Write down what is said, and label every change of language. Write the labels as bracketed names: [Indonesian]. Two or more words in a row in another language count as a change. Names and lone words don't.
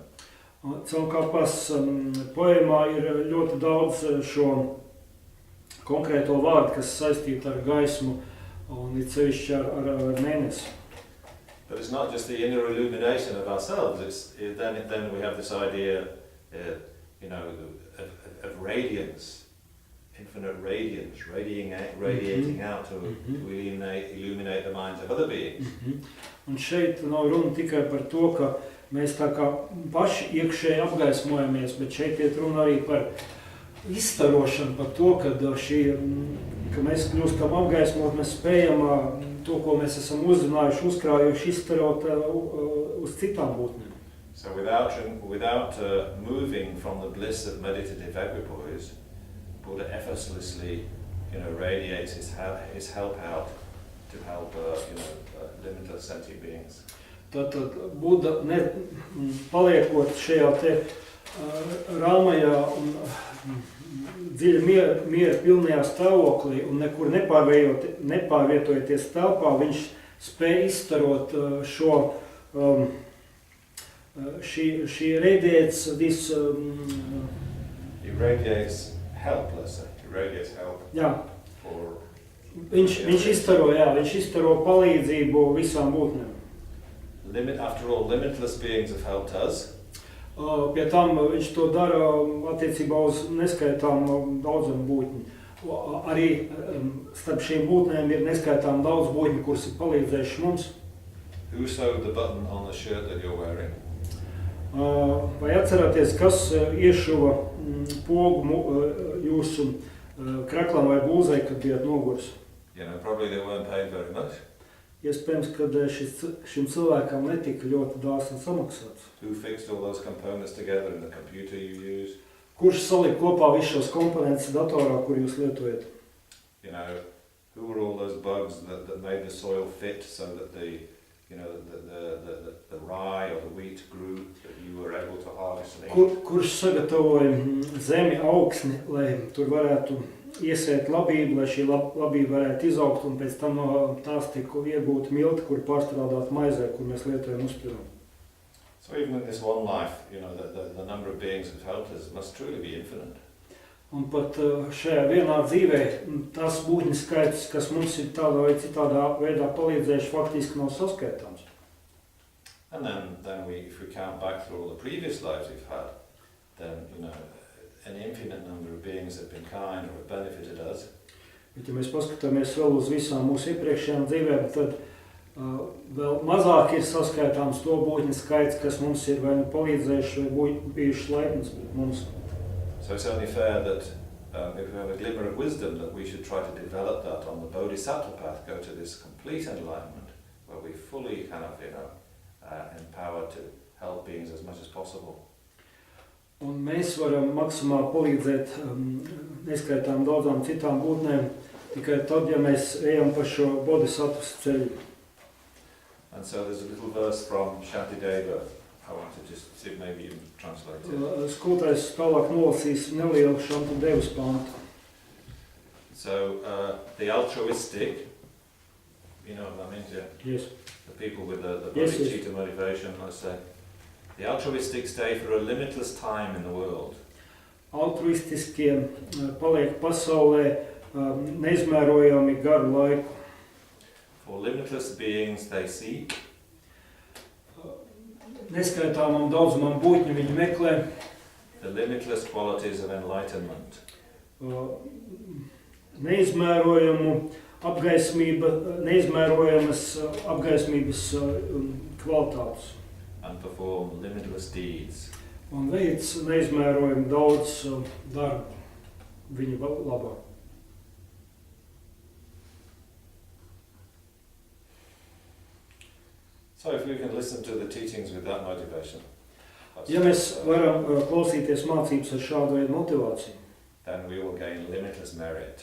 [Latvian] Tsongkhapas poemā ir ļoti daudz šo konkrēto vārdu, kas saistīti ar gaismu un it sevišķi ar mēnesi. [English] But it's not just the inner illumination of ourselves. Then we have this idea, of radiance, infinite radiance, radiating out to illuminate the minds of other beings. [Latvian] Un šeit nav runa tikai par to, ka mēs tā kā paši iekšēji apgaismojamies, bet šeit iet runa arī par izstarošanu, par to, ka mēs kļūstam apgaismot, mēs spējam to, ko mēs esam uzzinājuši, uzkrājuši, izstarot uz citām būtnēm. [English] So without moving from the bliss of meditative equipoise, Buddha effortlessly, radiates his help out to help, limitless sentient beings. [Latvian] Tātad Buddha paliekot šajā te rāmajā un dziļi miera pilnajā stāvoklī un nekur nepārvietojoties telpā, viņš spēja izstarot šo [English] she radiates this He radiates help, let's say. He radiates help [Latvian] jā, [English] for [Latvian] viņš izstaro palīdzību visām būtnēm. [English] after all, limitless beings have helped us. [Latvian] Pie tam viņš to dara attiecībā uz neskaitām daudzam būtņu. Arī starp šīm būtnēm ir neskaitām daudz būtņu, kuras ir palīdzējuši mums. [English] Who sewed the button on the shirt that you're wearing? [Latvian] Vai atceraties, kas iešuva pogu jūsu kreklam vai blūzai, kad bijat noguris? [English] You know, probably they weren't paid very much. [Latvian] Iespējams, ka šim cilvēkam netika ļoti dāsni samaksāts. [English] Who fixed all those components together in the computer you use? [Latvian] Kurš salika kopā visus šos komponentus datorā, kur jūs lietojat? [English] You know, who were all those bugs that made the soil fit so that the rye or the wheat grew, that you were able to harvest and eat? [Latvian] Kurš sagatavoja zemi augsni, lai tur varētu iesēt labību, lai šī labība varētu izaugt un pēc tam no tās tika iegūta milti, kur pārstrādāt maizē, kur mēs lietojam uzpilnu. [English] So even in this one life, you know, the number of beings who've helped us must truly be infinite. [Latvian] Un pat šajā vienā dzīvē tas būtņu skaits, kas mums ir tādā vai citādā veidā palīdzējuši, faktiski nav saskaitāms. [English] And then if we count back through all the previous lives we've had, then, you know, an infinite number of beings have been kind or have benefited us. [Latvian] Bet ja mēs paskatāmies vēl uz visām mūsu iepriekšējām dzīvēm, tad vēl mazāk ir saskaitāms to būtņu skaits, kas mums ir vai nu palīdzējuši vai bijuši laipns pret mums. [English] So it's only fair that if we have a glimmer of wisdom, that we should try to develop that on the Bodhisattva path, go to this complete enlightenment, where we fully kind of, you know, empowered to help beings as much as possible. [Latvian] Un mēs varam maksimāli palīdzēt neskaitām daudzām citām būtnēm, tikai tad, ja mēs ejam pa šo bodhisattvas ceļu. [English] And so there's a little verse from Shantideva. I want to just see if maybe you can translate it. [Latvian] Skolotājs tālāk nolasīs nelielu Shantidevas pantu. [English] So the altruistic, you know what that means, yeah? Yes. The people with the Yes, bodhicitta motivation, let's say. The altruistic stay for a limitless time in the world. [Latvian] Altruistiskie paliek pasaulē neizmērojami garu laiku. [English] For limitless beings they seek. [Latvian] Neskaitāmam daudzumam būtņu viņi meklē. [English] The limitless qualities of enlightenment. [Latvian] Neizmērojamas apgaismības kvalitātes. [English] And perform limitless deeds. [Latvian] Un veids neizmērojami daudz darbu viņa labā. [English] So if we can listen to the teachings with that motivation, [Latvian] Ja mēs varam klausīties mācības ar šādu veidu motivāciju, [English] then we will gain limitless merit.